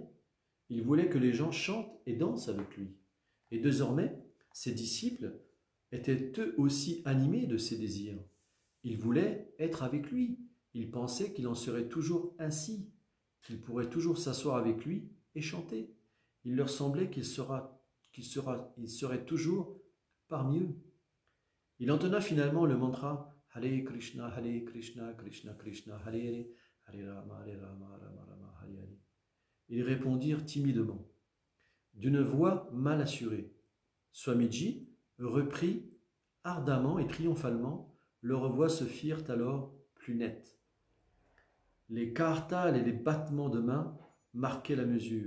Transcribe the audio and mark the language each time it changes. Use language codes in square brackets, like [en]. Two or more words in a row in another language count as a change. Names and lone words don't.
[fr] Il voulait que les gens chantent et dansent avec lui. Et désormais, ses disciples étaient eux aussi animés de ces désirs. Ils voulaient être avec lui. Ils pensaient qu'il en serait toujours ainsi, qu'ils pourraient toujours s'asseoir avec lui et chanter. Il leur semblait qu'il serait toujours parmi eux. Il entonna finalement le mantra [sa] हरे कृष्ण कृष्ण कृष्ण हरे हरे हरे राम राम राम हरे हरे, [fr] Hare Rama, Rama Rama, Hare Hare. Ils répondirent timidement, d'une voix mal assurée. Swamiji reprit ardemment et triomphalement. Leurs voix se firent alors plus nettes. Les kartals et les battements de mains marquaient la mesure.